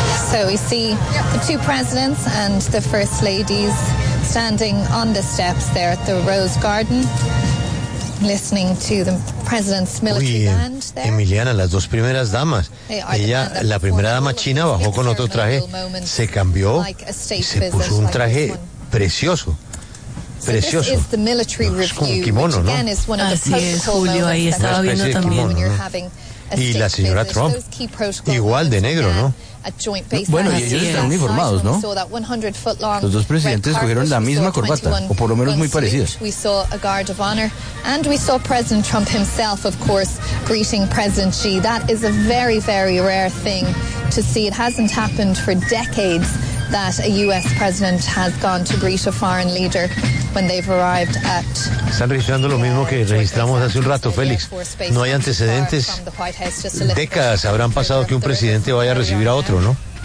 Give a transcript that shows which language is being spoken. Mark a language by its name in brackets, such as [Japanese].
[English] So we see the two presidents and the first ladies standing on the steps there at the Rose Garden, listening to the president's military band there. [Spanish] Emiliana, las dos primeras damas. Ella, la primera dama china, bajó con otro traje, se cambió y se puso un traje precioso. Precioso. [English] So this is the es [Spanish] como un kimono, ¿no? Así es, Julio, ahí estaba viendo también. Y la señora Trump, igual de negro, ¿no? Bueno, y ellos están uniformados, ¿no? Los dos presidentes cogieron la misma corbata, o por lo menos muy parecidas. [English] We saw a guard of honor, and we saw President Trump himself, of course, greeting President Xi. That is a very, very rare thing to see. It hasn't happened for decades that a U.S. president has gone to greet a foreign leader when they've arrived at... [Spanish] Están registrando lo mismo que registramos hace un rato, Félix. No hay antecedentes. Décadas habrán pasado que un presidente vaya a recibir a otro, ¿no?